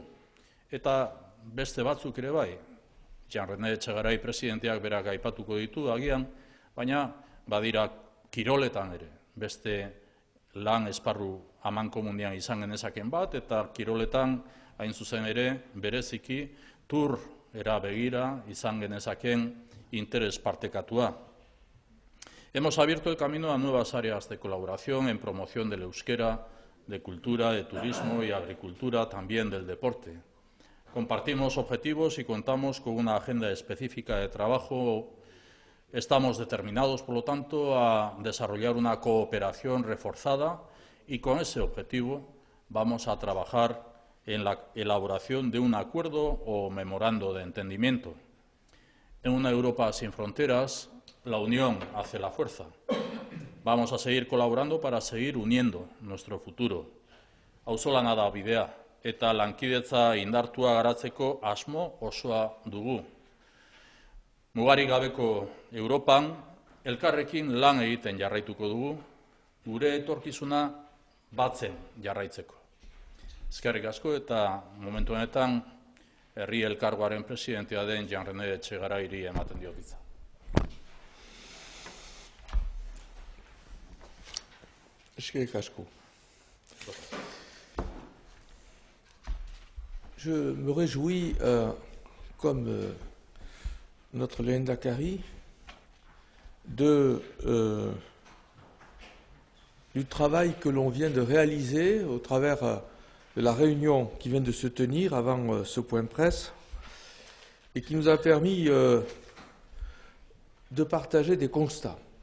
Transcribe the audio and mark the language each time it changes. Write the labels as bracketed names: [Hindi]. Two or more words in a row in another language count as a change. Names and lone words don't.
[Basque] Eta beste batzuk ere bai, Jan-Rene Etxegarai presidenteak berak aipatuko ditu agian, baina badira kiroletan ere, beste lan esparru amankomunean izan genezaken bat, eta kiroletan hain zuzen ere bereziki tur era begira izan genezaken interes partekatua. [Spanish] Hemos abierto el camino a nuevas áreas de colaboración en promoción del euskera, de cultura, de turismo y agricultura, también del deporte. Compartimos objetivos y contamos con una agenda específica de trabajo. Estamos determinados, por lo tanto, a desarrollar una cooperación reforzada y con ese objetivo vamos a trabajar en la elaboración de un acuerdo o memorando de entendimiento. En una Europa sin fronteras, la unión hace la fuerza. Vamos a seguir colaborando para seguir uniendo nuestro futuro. [Basque] Auzolana da bidea eta lankidetza indartua garatzeko asmo osoa dugu. Mugarik gabeko Europan, elkarrekin lan egiten jarraituko dugu, gure etorkizuna batzen jarraitzeko. Eskerrik asko eta momentu honetan herri elkargoaren presidentea den Jan-Rene Etxegarairi ematen diot hitza. Eskerrik asko. [French] Je me réjouis, comme notre Léndakari, du travail que l'on vient de réaliser au travers de la réunion qui vient de se tenir avant ce point de presse et qui nous a permis de partager des constats.